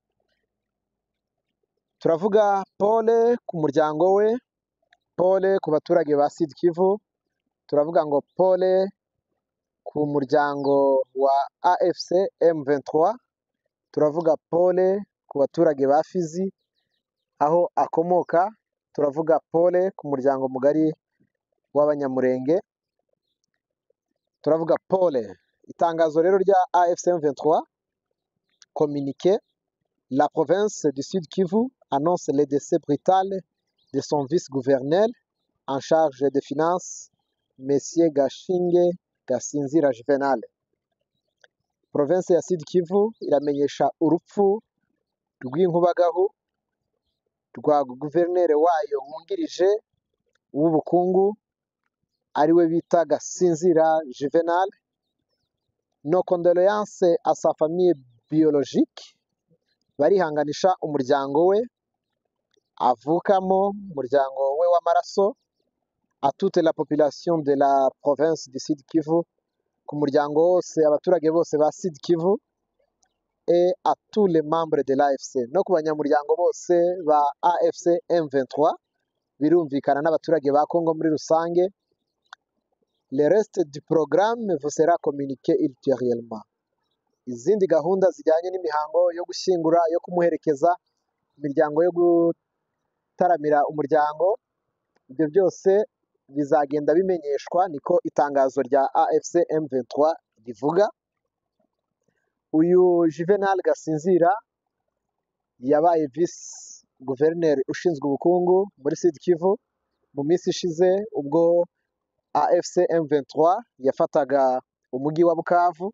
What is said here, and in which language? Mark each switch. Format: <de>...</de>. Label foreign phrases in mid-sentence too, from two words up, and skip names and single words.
<rw>Turavuga pole ku muryango we, pole ku baturage ba Sud Kivu, turavuga ngo pole ku muryango wa AFC M23, turavuga pole ku baturage ba Fizi aho akomoka, turavuga pole ku muryango mugari w'Abanyamurenge, turavuga pole. Itangazo rero rya AFC M23,</rw> <fr>communiqué: la province du Sud Kivu annonce le décès brutal de son vice-gouverneur en charge des finances, Monsieur Gashinge Gasinzira Juvenal.</fr> <rw>Province ya Sud Kivu iramenyesha urupfu rw'inkubagahu rwa guverineri wayo wungirije w'ubukungu, ariwe bita Gasinzira Juvenal.</rw> <fr>Nos condoléances à sa famille biologique,</fr> <rw>barihanganisha umuryango we avukamo, umuryango we w'amaraso,</rw> <fr>à toute la population de la province du Sud Kivu,</fr> <rw>ku muryango wose, abaturage bose ba Sud Kivu,</rw> <fr>et à tous les membres de l'AFC,</fr> <rw>no ku banyamuryango bose ba AFC M23, birumvikana n'abaturage ba Congo muri rusange.</rw> <fr>Le reste du programme vous sera communiqué ultérieurement.</fr> <rw>Izindi gahunda zijyanye n'imihango yo gushyingura, yo kumuherekeza, imiryango yo gutaramira umuryango, ibyo byose bizagenda bimenyeshwa, niko itangazo rya AFC M23 rivuga. Uyu Juvenal Gasinzira yabaye Visi Guverineri ushinzwe ubukungu muri Sud Kivu mu minsi ishize, ubwo AFC M23 yafataga umujyi wa Bukavu.</rw>